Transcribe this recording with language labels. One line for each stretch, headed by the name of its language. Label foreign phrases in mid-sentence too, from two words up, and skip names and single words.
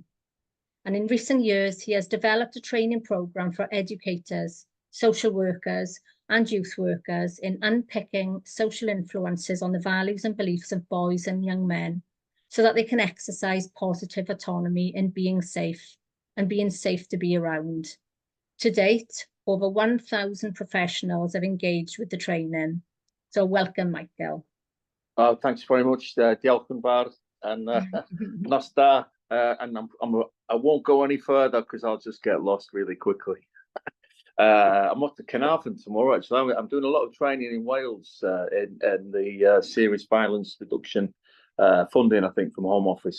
English: And in recent years, he has developed a training programme for educators, social workers, and youth workers in unpicking social influences on the values and beliefs of boys and young men so that they can exercise positive autonomy in being safe and being safe to be around. To date, over 1,000 professionals have engaged with the training. So welcome, Michael. Thanks very much,
Welsh: Diolch yn fawr,
English: and
Welsh: nos da,
English: and I won't go any further because I'll just get lost really quickly. I'm off to Carnarvon tomorrow, actually. I'm doing a lot of training in Wales in the serious violence reduction funding, I think, from Home Office.